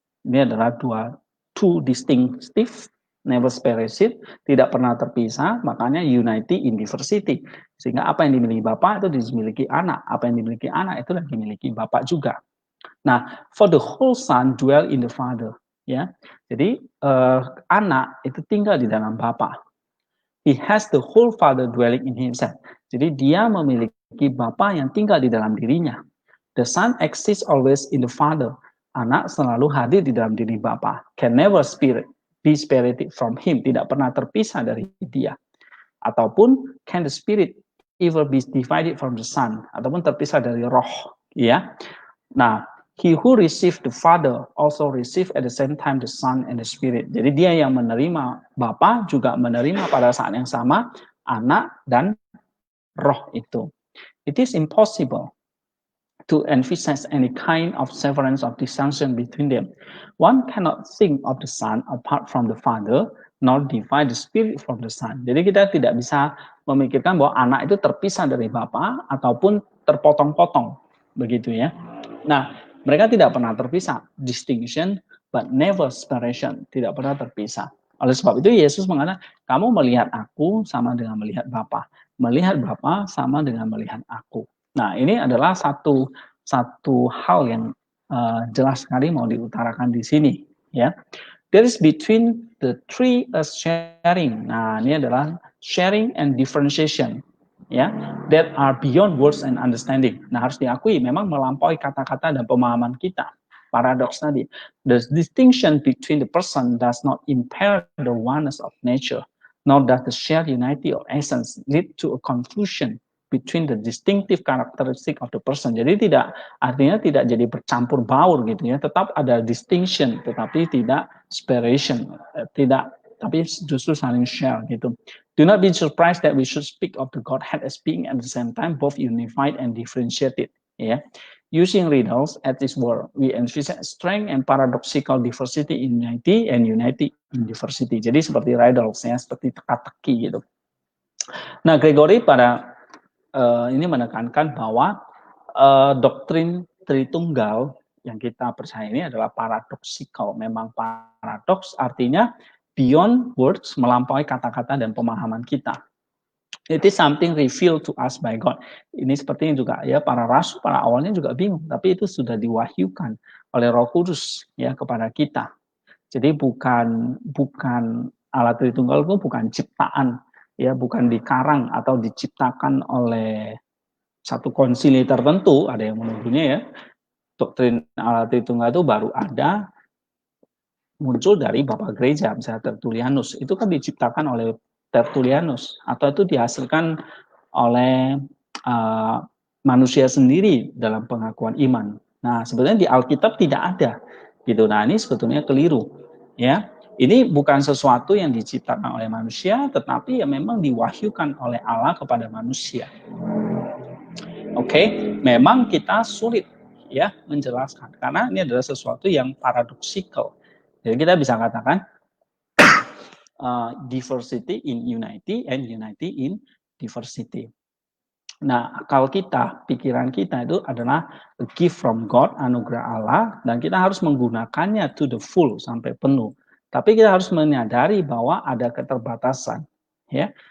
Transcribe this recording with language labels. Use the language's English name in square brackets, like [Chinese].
[Indonesian] Ini adalah [English] two distinctive, never separated, [Indonesian] tidak pernah terpisah, makanya [English] unity in diversity. [Indonesian] Sehingga apa yang dimiliki Bapa itu dimiliki anak, apa yang dimiliki anak itu dimiliki Bapa juga. [English] Nah, for the whole Son dwell in the Father, ya. [Indonesian] Jadi anak itu tinggal di dalam Bapa. [English] He has the whole Father dwelling in himself. [Indonesian] Jadi dia memiliki Bapa yang tinggal di dalam dirinya. [English] The Son exists always in the Father. [Indonesian] Anak selalu hadir di dalam diri Bapa. [English] Can never be separated from him. [Indonesian] Tidak pernah terpisah dari dia. Ataupun [English] can the Spirit ever be divided from the Son. [Indonesian] Ataupun terpisah dari roh. Ya. [English] Nah, he who received the Father also received at the same time the Son and the Spirit. [Indonesian] Jadi dia yang menerima Bapa juga menerima pada saat yang sama anak dan roh itu. [English] It is impossible to emphasize any kind of severance of distinction between them. One cannot think of the Son apart from the Father, nor divide the Spirit from the Son. [Indonesian] Jadi kita tidak bisa memikirkan bahwa anak itu terpisah dari Bapa ataupun terpotong-potong, begitu ya. Nah, mereka tidak pernah terpisah, [English] distinction but never separation, [Indonesian] tidak pernah terpisah. Oleh sebab itu Yesus mengatakan, kamu melihat aku sama dengan melihat Bapa, melihat Bapa sama dengan melihat aku. Nah, ini adalah satu hal yang jelas sekali mau diutarakan di sini, ya. [English] There is between the three sharing. [Indonesian] Nah, ini adalah [English] sharing and differentiation, ya, that are beyond words and understanding. [Indonesian] Nah, harus diakui memang melampaui kata-kata dan pemahaman kita. Paradox tadi. [English] The distinction between the person does not impair the oneness of nature, nor does the shared unity of essence lead to a confusion between the distinctive characteristic of the person. [Indonesian] Jadi artinya tidak jadi bercampur baur gitu ya, tetap ada distinction tetapi tidak separation, tapi justru saling share gitu. [English] Do not be surprised that we should speak of the Godhead as being at the same time both unified and differentiated. Ya, using riddles at this word, we emphasize strength and paradoxical diversity in unity and unity in diversity. [Indonesian] Jadi seperti riddles ya, seperti teka-teki gitu. Nah, Gregory pada ini menekankan bahwa doktrin Tritunggal yang kita percaya ini adalah paradoksikal. Memang paradoks artinya [English] beyond words, [Indonesian] melampaui kata-kata dan pemahaman kita. [English] It is something revealed to us by God. [Indonesian] Ini seperti juga ya para rasul pada awalnya juga bingung, tapi itu sudah diwahyukan oleh Roh Kudus ya kepada kita. Jadi bukan alat Tritunggal itu bukan ciptaan ya, bukan dikarang atau diciptakan oleh satu konsili tertentu, ada yang menuduhnya ya, doktrin alat Tritunggal itu baru ada muncul dari Bapak Gereja, misalnya Tertullianus, itu kan diciptakan oleh Tertullianus, atau itu dihasilkan oleh manusia sendiri dalam pengakuan iman. Nah, sebetulnya di Alkitab tidak ada, gitu. Nah, ini sebetulnya keliru, ya. Ini bukan sesuatu yang diciptakan oleh manusia, tetapi yang memang diwahyukan oleh Allah kepada manusia. Oke, memang kita sulit ya menjelaskan karena ini adalah sesuatu yang paradoksikal. Jadi kita bisa katakan [English] diversity in unity and unity in diversity. [Indonesian] Nah, akal kita, pikiran kita itu adalah [English] a gift from God, [Indonesian] anugerah Allah, dan kita harus menggunakannya [English] to the full [Indonesian] sampai penuh. Tapi kita harus menyadari bahwa ada keterbatasan, ya.